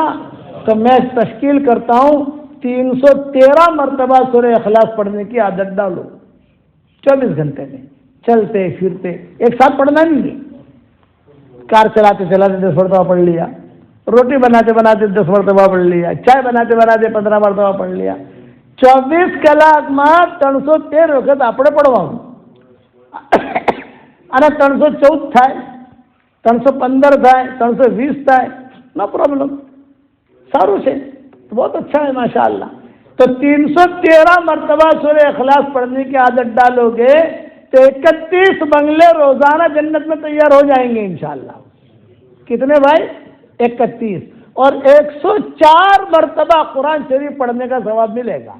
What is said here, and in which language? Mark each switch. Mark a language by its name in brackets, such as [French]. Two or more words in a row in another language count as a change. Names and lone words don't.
[Urdu] تو میں تشکیل کرتا ہوں 313 مرتبہ سورہ اخلاص پڑھنے کی عادت ڈالو 24 گھنٹے میں، چلتے پھرتے، ایک ساتھ پڑھنا نہیں ہے۔ کار چلاتے چلاتے 10 مرتبہ پڑھ لیا، روٹی بناتے بناتے 10 مرتبہ پڑھ لیا، چائے بناتے بناتے 15 مرتبہ پڑھ لیا۔ [Gujarati] 24 કલાક માં 313 વખત આપણે પढ़વાનું, અને 314 થાય, 315 થાય, 320 થાય, [English] no problem, [Gujarati] સારું છે, [Urdu] بہت اچھا ہے ماشاءاللہ۔ تو 313 مرتبہ سورہ اخلاص پڑھنے کی عادت ڈالو گے تو 31 بنگلے روزانہ جنت میں تیار ہو جائیں گے انشاءاللہ۔ کتنے بھائی؟ 31، اور 104 مرتبہ قرآن شریف پڑھنے کا ثواب ملے گا۔